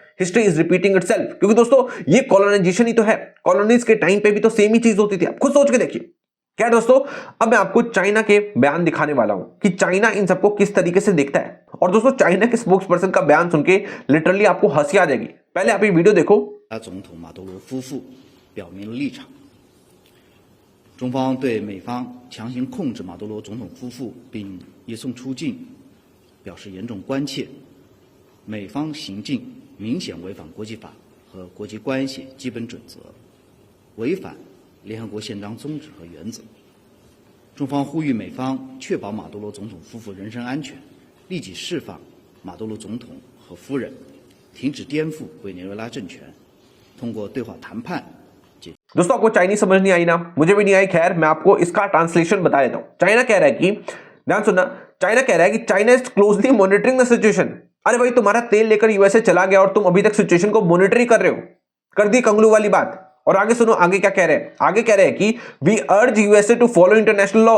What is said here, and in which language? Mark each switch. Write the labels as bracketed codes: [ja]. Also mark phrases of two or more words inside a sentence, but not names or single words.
[en] History is repeating itself, [hi] क्योंकि दोस्तों ये कॉलोनाइजेशन ही तो है। कॉलोनीज के टाइम पे भी तो सेम ही चीज होती थी। आप खुद सोच के देखिए। क्या दोस्तों, अब मैं आपको चाइना के बयान दिखाने वाला हूं कि चाइना इन सबको किस तरीके से देखता है। और दोस्तों चाइना के स्पोक्स पर्सन का बयान सुन के लिटरली आपको हंसी आ जाएगी। पहले आप ये वीडियो देखो। [zh] 总统马杜罗夫妇表明了立场，中方对美方强行控制马杜罗总统夫妇并移送出境表示严重关切。美方行径明显违反国际法和国际关系基本准则，违反联合国宪章宗旨和原则。中方呼吁美方确保马杜罗总统夫妇人身安全，立即释放马杜罗总统和夫人，停止颠覆委内瑞拉政权，通过对话谈判解决。 [hi] दोस्तों आपको चाइनीज समझ नहीं आई ना, मुझे भी नहीं आई। खैर मैं आपको इसका ट्रांसलेशन बता देता हूं। चाइना कह रहा है कि, ध्यान सुनना, चाइना कह रहा है कि [en] China is closely monitoring the situation. [hi] अरे भाई तुम्हारा तेल लेकर यूएसए चला गया और तुम अभी तक सिचुएशन को मॉनिटर ही कर रहे हो। कर दी कंगलू वाली बात। और आगे सुनो, आगे क्या कह रहे हैं? आगे कह रहे हैं कि [en] We urge USA to follow international law.